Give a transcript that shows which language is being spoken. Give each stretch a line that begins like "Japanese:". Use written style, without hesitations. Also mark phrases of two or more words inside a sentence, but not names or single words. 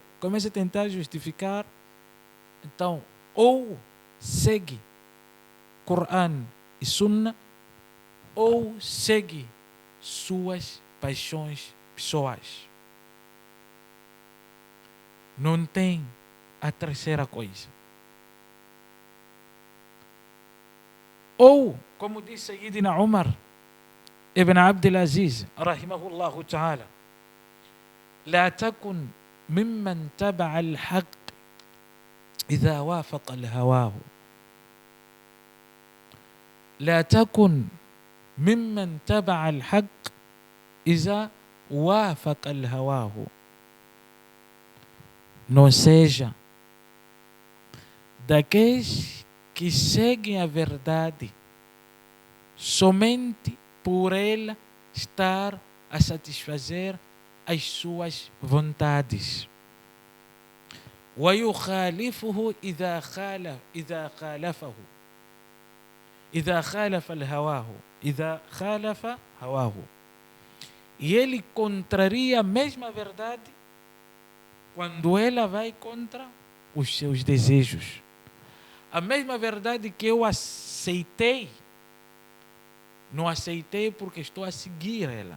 Portuguese: Começa a tentar justificar. Então, ou segue Quran e Sunnah, ou segue suas paixões pessoais. Não tem a terceira coisa. Ou, como disse Sayyidina Umar ibn Abdul Aziz,
Arabic: رحمه الله تعالى, لا تكن ممن تبع الحق إذا وافق الهواه. لا تكن ممن تبع الحق إذا وافق الهواه.
Portuguese: não seja daqueles que seguem a verdade somente por ela estar a satisfazer as suas vontades.
Arabic: ويخالفه إذا خالف الهواه إذا خالف هواه.
Portuguese: E ele contraria a mesma verdade quando ela vai contra os seus desejos. A mesma verdade que eu aceitei, não aceitei porque estou a seguir ela.